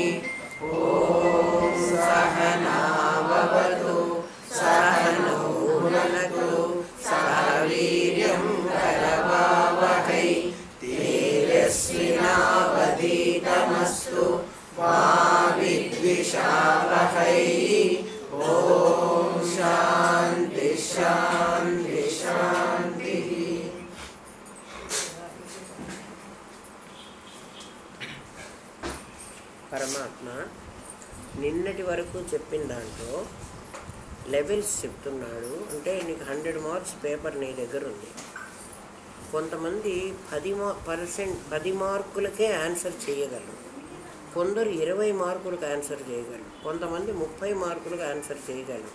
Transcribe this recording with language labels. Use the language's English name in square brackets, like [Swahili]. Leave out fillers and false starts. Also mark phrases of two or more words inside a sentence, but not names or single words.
[Sanskrit] ॐ सहना भवतु सहनौ भुनक्तु सह वीर्यं करवावहै तेजस्विनावधीतमस्तु मा विद्विषावहै। ॐ शान्ति शान्ति शान्तिः। [Telugu] పరమాత్మ నిన్నటి వరకు చెప్పిన దాంట్లో లెవెల్స్ చెప్తున్నాడు. అంటే నీకు 100 [English] marks paper [Telugu] నీ దగ్గర ఉంది. కొంతమంది 10 మార్కులకే ఆన్సర్ చేయగలరు, కొందరు 20 మార్కులకు ఆన్సర్ చేయగలరు, కొంతమంది 30 మార్కులకు ఆన్సర్ చేయగలరు.